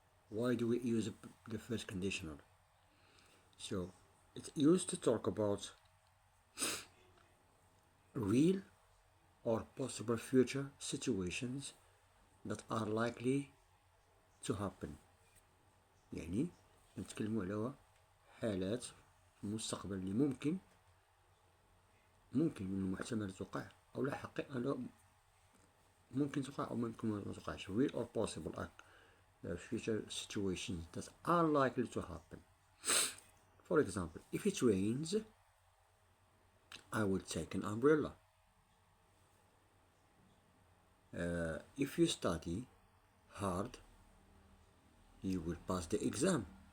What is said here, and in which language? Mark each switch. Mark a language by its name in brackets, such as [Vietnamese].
[English] Why do we use the first conditional? So it's used to talk about real or possible future situations that are likely to happen. [Arabic] يعني نتكلموا على حالات في المستقبل اللي ممكن من المحتمل توقع أو لا حقيقة ممكن توقع أو ممكن ما توقعش. [English] real or possible future situations that are likely to happen. For example, if it rains, I will take an umbrella. If you study hard, you will pass the exam.